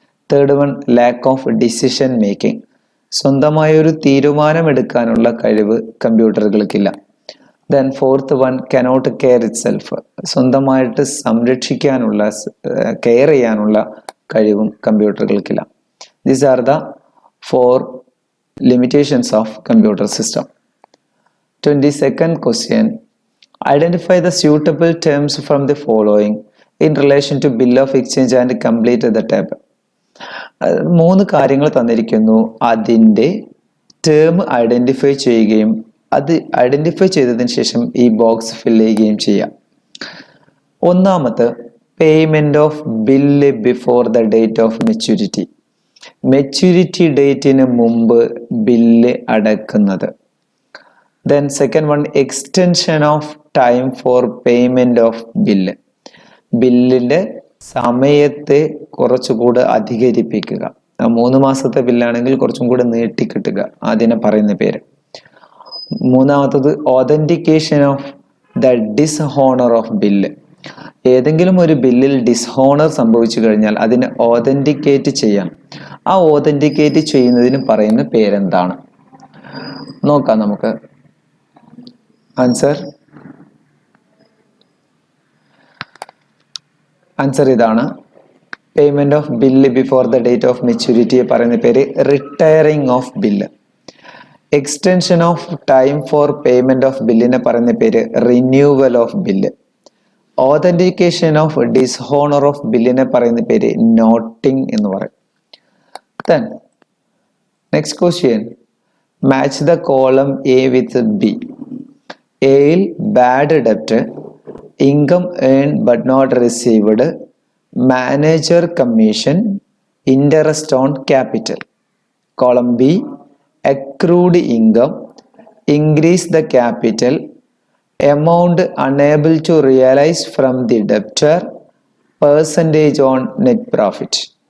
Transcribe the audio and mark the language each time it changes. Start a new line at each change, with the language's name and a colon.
English: third one, lack of decision making,
Malayalam: സ്വന്തമായ ഒരു തീരുമാനം എടുക്കാനുള്ള കഴിവ് കമ്പ്യൂട്ടറുകൾക്കില്ല.
English: then fourth one, cannot care itself,
Malayalam: സ്വന്തമായിട്ട് സംരക്ഷിക്കാനുള്ള കെയർ ചെയ്യാനുള്ള കഴിവും കമ്പ്യൂട്ടറുകൾക്കില്ല.
English: These are the 4 limitations of computer system. 22nd question, Identify the suitable terms from the following in relation to bill of exchange and complete the table.
Malayalam: മൂന്ന് കാര്യങ്ങൾ തന്നിരിക്കുന്നു. അതിൻ്റെ term identify ചെയ്യുകയും അത് ഐഡന്റിഫൈ ചെയ്തതിന് ശേഷം ഈ ബോക്സ് ഫില്ല് ചെയ്യുകയും ചെയ്യാം. ഒന്നാമത്തെ
English: Payment of bill before the date of maturity.
Malayalam: Maturity ഡേറ്റിന് മുമ്പ് bill അടക്കുന്നത്.
English: Then second one, extension of time for payment of bill.
Malayalam: ബില്ലിന്റെ സമയത്തെ കുറച്ചുകൂടെ അധികരിപ്പിക്കുക. 3 മാസത്തെ ബില്ലാണെങ്കിൽ കുറച്ചും കൂടെ നീട്ടിക്കിട്ടുക, അതിനെ പറയുന്ന പേര്. മൂന്നാമത്തത്
English: Authentication of the dishonour of bill.
Malayalam: ഏതെങ്കിലും ഒരു ബില്ലിൽ ഡിസ്ഹോണർ സംഭവിച്ചു കഴിഞ്ഞാൽ അതിനെ ഓതന്റിക്കേറ്റ് ചെയ്യാം. ആ ഓതന്റിക്കേറ്റ് ചെയ്യുന്നതിന് പറയുന്ന പേരെന്താണ് നോക്കാം നമുക്ക്. ആൻസർ ഇതാണ്. Payment of bill before the date of മെച്യൂരിറ്റിയെ പറയുന്ന പേര് retiring of bill. Extension of time for payment of ബില്ലിനെ പറയുന്ന പേര് renewal of bill. Authentication of dishonour of ബില്ലിനെ പറയുന്ന പേര് നോട്ടിംഗ് എന്ന് പറയും.
English: Then next question, match the column A with B. എയിൽ bad ഡെപ്റ്റ്, income earn but not received, manager commission, interest on capital. Column B, accrued income, increase the capital, amount unable to realise from the debtor, percentage on net profit.